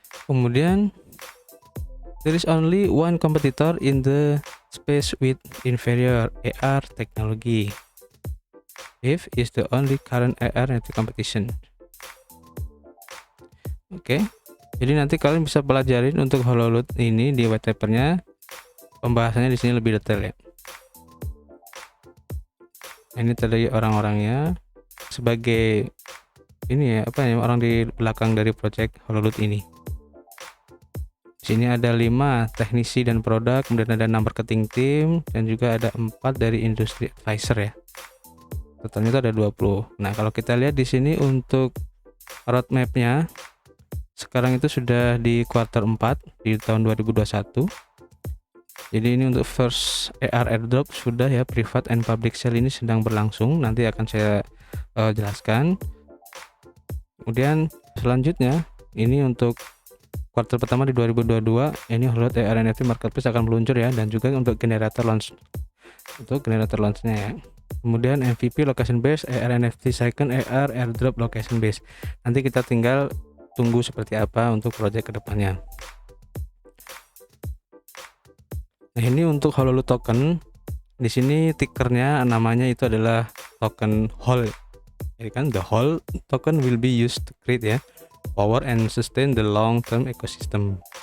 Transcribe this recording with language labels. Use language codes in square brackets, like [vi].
[id] Kemudian [en] there is only one competitor in the space with inferior AR technology. If is the only current AR NFT competition. [id] Oke. Jadi nanti kalian bisa pelajarin untuk HoloLoot ini di white papernya. Pembahasannya di sini lebih detail ya. Ini tadi orang-orangnya sebagai ini ya, apa ya, orang di belakang dari project HoloLoot ini. Di sini ada 5 teknisi dan produk, kemudian ada 6 marketing team, dan juga ada 4 dari industri advisor ya. Totalnya itu ada 20. Nah, kalau kita lihat di sini untuk roadmap-nya, sekarang itu sudah di kuartal 4 di tahun 2021. Jadi ini untuk [en] first AR airdrop [id] sudah ya, [en] private and public sale [id] ini sedang berlangsung, nanti akan saya jelaskan. Kemudian selanjutnya ini untuk kuartal pertama di 2022 ini Hololud AR NFT Marketplace akan meluncur ya, dan juga untuk [en] generator launch, [id] untuk generator launchnya ya. Kemudian [en] MVP location base, AR NFT second AR airdrop location base. [id] Nanti kita tinggal tunggu seperti apa untuk project kedepannya. Nah, ini untuk Hololud token. Di sini tickernya namanya itu adalah token HOL. Jadi kan [en] the HOL token will be used to create ya, power and sustain the long term ecosystem.